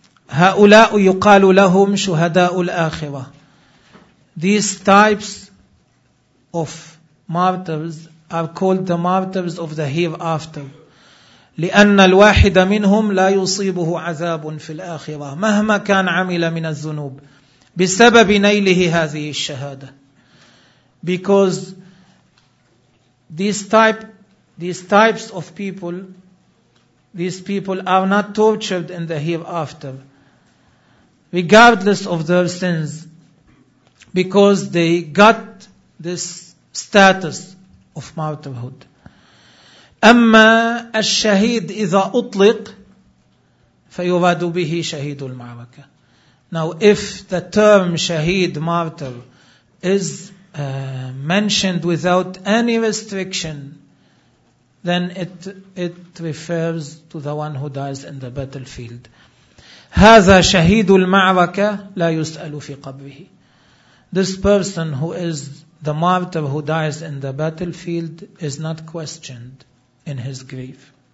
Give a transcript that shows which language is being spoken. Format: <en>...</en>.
<ar>هؤلاء يقال لهم شهداء الآخرة.</ar> <en>These types of martyrs are called the martyrs of the hereafter.</en> <ar>لأن الواحد منهم لا يصيبه عذاب في الآخرة مهما كان عمل من الذنوب بسبب نيله هذه الشهادة.</ar> <en>Because these types of people, these people are not tortured in the hereafter regardless of their sins, because they got this status of martyrhood.</en> <ar>أما الشهيد إذا أطلق فيراد به شهيد المعركة.</ar> <en>Now if the term شهيد martyr is mentioned without any restriction, then it refers to the one who dies in the battlefield.</en> <ar>هذا شهيد المعركة لا يسأل في قبره.</ar> <en>This person who is the martyr who dies in the battlefield is not questioned in his grave.</en>